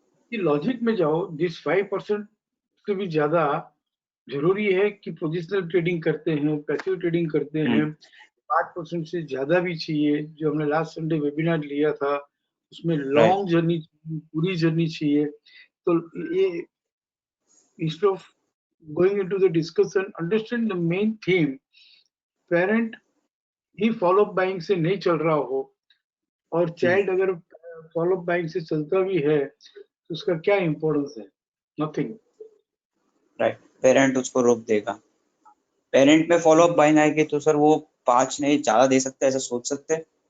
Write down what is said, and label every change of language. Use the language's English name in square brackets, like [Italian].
[Hindi] कि लॉजिक में जाओ, दिस 5% से भी ज्यादा जरूरी है कि पोजिशनल ट्रेडिंग करते हैं, पैसिव ट्रेडिंग करते हैं, 5% से ज्यादा भी चाहिए। जो हमने लास्ट संडे वेबिनार लिया था उसमें राइट लॉन्ग जर्नी, पूरी जर्नी चाहिए। [English] तो ये instead of going into the discussion, understand the main theme। [Hindi] Parent he follow buying से नहीं चल रहा हो और चाइल्ड अगर फॉलो बाइंग से चलता भी है तो उसका क्या इंपॉर्टेंस है? [English] Nothing. [Hindi] राइट, पेरेंट उसको रोक देगा। पेरेंट में फॉलो अप बाइंग आएगी तो सर वो 5 नहीं ज्यादा दे सकते हैं, ऐसा सोच सकते हैं।